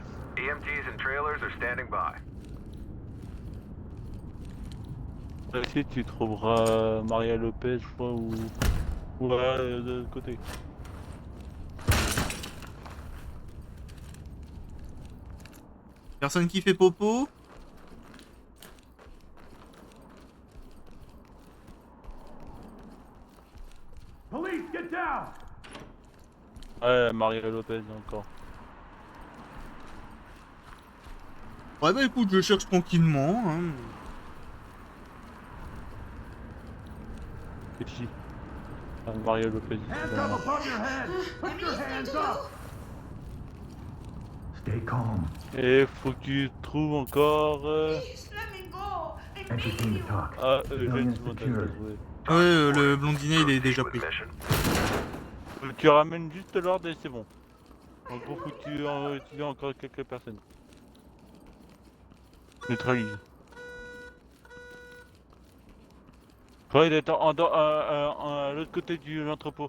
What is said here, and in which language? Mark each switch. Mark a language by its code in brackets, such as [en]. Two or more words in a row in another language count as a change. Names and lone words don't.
[en] EMTs and trailers are standing by. [fr] Ici, tu trouveras Maria Lopez, je crois, ou. Ouais, de l'autre côté. Personne qui fait popo? [en] Police, get down. [fr] Ouais, Maria Lopez encore. Ouais bah écoute, je cherche tranquillement. Hein. C'est qui? Ah, Maria Lopez. [en] Hands up above your head. Put your hands up. Stay calm. [fr] Et faut que tu trouves encore. [en] Please, let me go. I Entry beg team you. to talk. Ah, Civilian Eugène secured. [fr] Ouais, le blondinet il est déjà [en] With [fr] pris. [en] mission. [fr] Tu ramènes juste l'ordre et c'est bon. En gros, faut que tu utilises encore quelques personnes. Neutralise. Ouais, il est à l'autre côté de l'entrepôt.